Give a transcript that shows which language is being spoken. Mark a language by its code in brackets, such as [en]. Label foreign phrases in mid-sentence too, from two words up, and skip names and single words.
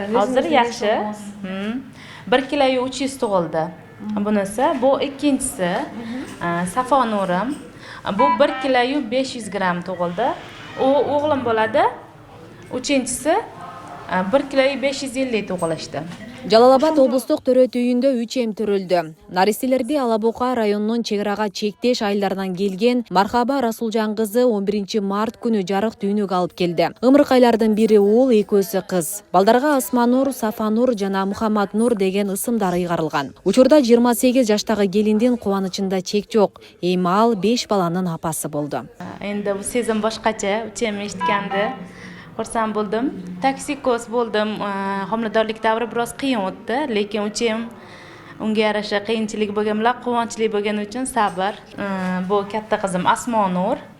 [uz] Hozir yaxshi. 1 kilo 300 tug'ildi. Bunisi, bu ikkinchisi. Safo Nurim. Bu 1 kilo 500 gram tug'ildi. U o'g'lim bo'ladi. Uchinchisi 1 kilo 550 tug'ilishdi. [ky] Жалал-Абад облустук төрөт үйүндө 3 эм төрөлдү. Наристелерди Алабука районунун чек-арага чектеш айылдарынан келген Мархаба Расулжан кызы 11 март күнү жарык дүйнөгө алып келди. Ымыркайлардын бири уул, экөөсү кыз. Балдарга Асманур, Сафанур жана Мухаммаднур деген ысымдар ыйгарылган. Учурда 28 жаштагы келиндин кубанычында чек жок. Эми ал 5 баланын апасы болду. [uz] Endi bu сезим boshqacha. Uchem eshitgandi. Xursand bo'ldim. Toksikos bo'ldim. Homiladorlik davri biroz qiyin o'tdi, lekin uchem unga yarasha qiyinchilik bo'lgan bilan quvonchli bo'lgani uchun sabr. Bu katta qizim Asmonur.